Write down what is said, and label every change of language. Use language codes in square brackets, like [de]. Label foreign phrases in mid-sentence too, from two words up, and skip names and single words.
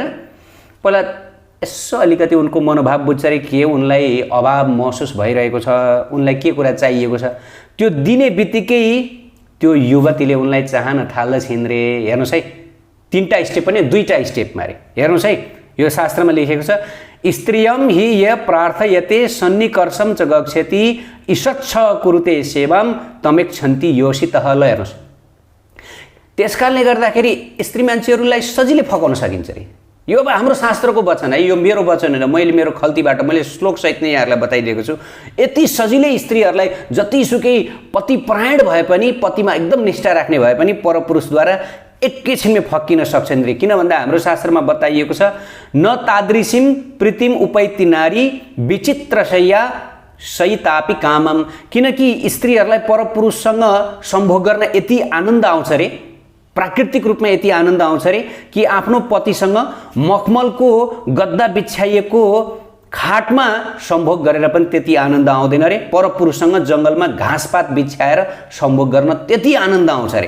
[ne] पहिला यसो अलिकति उनको मनोभाव बुझ्छ अरे, के उनलाई अभाव महसुस भइरहेको छ, उनलाई के कुरा चाहिएको छ। त्यो दिने बित्तिकै त्यो युवतीले उनलाई चाहन थाल्दछिन् रे। हेर्नुहोस् है, 3टा स्टेप पनि 2टा स्टेपमा रे। हेर्नुहोस् है, यो शास्त्रमा लेखेको छ, [sa] स्त्रियं हि य प्रार्थयते सन्निकर्षं च गच्छति ईषच्छ कुरुते सेवां तमेक्षन्ति योषितः। [ne] ल हेर्नुहोस्, त्यसकारणले गर्दाखेरि स्त्री मान्छेहरूलाई सजिलै फकाउन सकिन्छ रे। यो अब हाम्रो शास्त्रको वचन है, यो मेरो वचन होइन, मैले मेरो खल्तीबाट मैले श्लोकसहित नै यहाँहरूलाई बताइदिएको छु। यति सजिलै स्त्रीहरूलाई जतिसुकै पतिपरायण भए पनि, पतिमा एकदम निष्ठा राख्ने भए पनि परपुरुषद्वारा एकैछिनमा फक्किन सक्छन् रे। किन भन्दा हाम्रो शास्त्रमा बताइएको छ, [sa] न तादृशीं प्रीतिम उपैति नारी विचित्रशय्या सहितापि कामम। [ne] किनकि स्त्रीहरूलाई परपुरुषसँग सम्भोग गर्न यति आनन्द आउँछ रे, प्राकृतिक रूपमा यति आनन्द आउँछ रे कि आफ्नो पतिसँग मखमलको गद्दा बिछ्याइएको खाटमा सम्भोग गरेर पनि त्यति आनन्द आउँदैन रे। परपुरुषसँग जङ्गलमा घाँसपात बिछ्याएर सम्भोग गर्न त्यति आनन्द आउँछ रे।